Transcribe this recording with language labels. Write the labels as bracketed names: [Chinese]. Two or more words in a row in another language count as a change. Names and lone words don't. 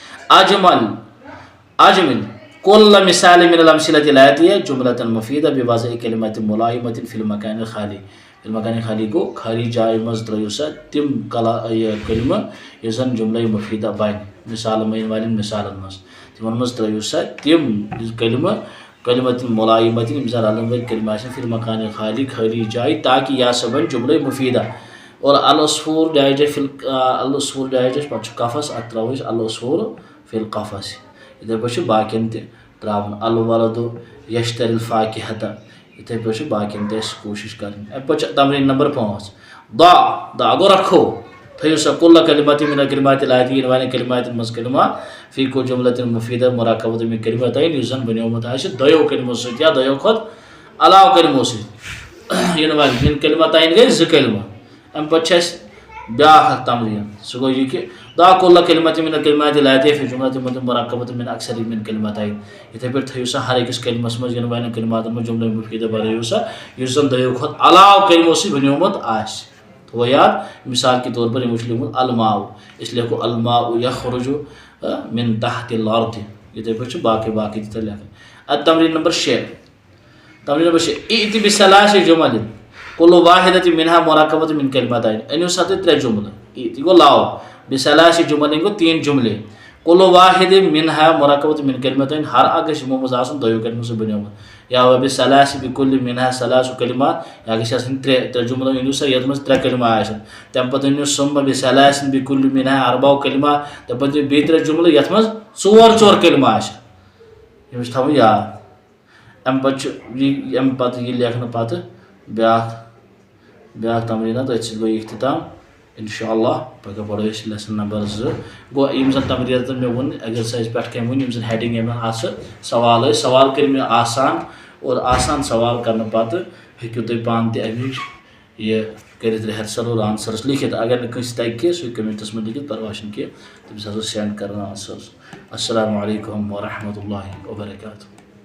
[Arabic] اجمل كل مثال من الامثلة الآتية جملة مفیدہ بوضع کلمات ملائمة فی المکان الخالی فی المکان خالی [Kashmiri] گوٚو خالی جایہِ منٛز ترٲیِو سا تِم کلمہٕ یُس زن [Arabic] جملہ مفیدہ [Kashmiri] بنہِ مثال یِنہٕ والٮ۪ن مثالن منٛز تِمن منٛز ترٲیِو سا تِم کلمہٕ [Arabic] کلمات ملائمة [Kashmiri] یِم زن رلن وٲلۍ کلمہٕ آسن [Arabic] فی المکان خالی [Kashmiri] خٲلی جایہِ تاکہ یہِ ہسا بنہِ [Arabic] جملہ مفیدہ [Kashmiri] اور العصفور ڈیجس پتہٕ چھُ قفس اتھ تراوو أسۍ [Arabic] العصفور فی القفس [Kashmiri] یِتھے پٲٹھۍ چھُ باقین تہِ تراوُن [Arabic] الولد یشتری الفاکہۃ [Kashmiri] یِتھے پٲٹھۍ چھُ باقین تہِ اَسہِ کوٗشش کرٕنۍ امہِ پتہٕ چھِ تمریٖن نمبر 5 ضع گوٚو رکھو تھٲیِو سا [Arabic] کل کلمات من الکلمات الآتیہ [Kashmiri] یِنہٕ والٮ۪ن کلماتن منٛز [Arabic] کلمات فی کل جملة مفیدہ مرکبۃ من کلمتین [Kashmiri] یُس زن بنیومُت آسہِ دۄیو کلمو سۭتۍ یا دۄیو کھۄتہٕ علاوٕ کلمو سۭتۍ یِنہٕ والٮ۪ن [Arabic] من کلمتین [Kashmiri] گٔے 2 کلمہٕ امہِ پتہٕ چھِ اَسہِ بیٛاکھ اکھ تمریٖن سُہ گوٚو یہِ کہِ [Arabic] ضع کل کلمۃ من الکلمات الآتیہ فی جملة مرکبۃ من اکثر من کلمتین [Kashmiri] یِتھے پٲٹھۍ تھٲیِو سا ہر أکِس کلمس منٛز یِنہٕ والٮ۪ن کلماتن منٛز [Arabic] جملہ مفیدہ [Kashmiri] بنٲیِو سا یُس زن دۄیو کھۄتہٕ علاوٕ کلمو سۭتۍ بنیومُت آسہِ تھوٚوُ یاد [Urdu] مثال کے طور پر [Kashmiri] یِمو چھُ لیوٗکھمُت الماء أسۍ لیکھو [Arabic] الماء یخرج من تحت الارض [Kashmiri] یِتھے پٲٹھۍ چھُ باقٕے تہِ تتھ لیکھٕنۍ تمریٖن نمبر 6 [Arabic] ائت بثلاث جمل كل واحدة منها مرکبۃ من کلمتین [Kashmiri] أنِو سا تُہۍ 3 جملہٕ [Arabic] ائت [Kashmiri] گوٚو لاو [Arabic] بثلاث جمل [Kashmiri] گوٚو 3 جملے [Arabic] كل واحد منها مرکبۃ من کلمتین [Kashmiri] ہر اکھ گژھِ یِمو منٛز آسُن دۄیو کلمو سۭتۍ بنیومُت یا [Arabic] بثلاث بكل منها 3 کلمات [Kashmiri] یا گژھِ آسٕنۍ 3 جملہٕ أنِو سا یتھ منٛز 3 کلمہٕ آسن تمہِ پتہٕ أنِو [Arabic] ثم بثلاث بكل منها 4 کلمات [Kashmiri] تمہِ پتہٕ أنِو بیٚیہِ 3 جملہٕ یتھ منٛز 4 کلمہٕ آسن یِم چھِ تھاوٕنۍ یاد امہِ پتہٕ چھُ امہِ پتہٕ یہِ لیکھنہٕ پتہٕ بیٛاکھ تمریٖنات أتھۍ سۭتۍ گوٚو اختتام انشاءاللہ پگہہ پرو أسۍ لیسن نمبر 2 گوٚو یِم زن تمریٖنات مےٚ ووٚن ایگزرسایز پٮ۪ٹھ کٔمۍ ووٚن یِم زن ہیڈنگ یِمن اتھ سوال ٲسۍ سوال کٔرۍ مےٚ آسان اور آسان سوال کرنہٕ پتہٕ ہیٚکِو تُہۍ پانہٕ تہِ امِچ یہِ کٔرِتھ ریہرسل اور آنسٲرٕس لیکھِتھ اگر نہٕ کٲنٛسہِ تگہِ کینٛہہ سُہ ہیٚکہِ کمنٹس منٛز لیکھِتھ پرواے چھُنہٕ کینٛہہ تٔمِس ہسا سینڈ کران آنسٲرٕس [Arabic] السلام علیکم ورحمۃ اللہ وبرکاتہ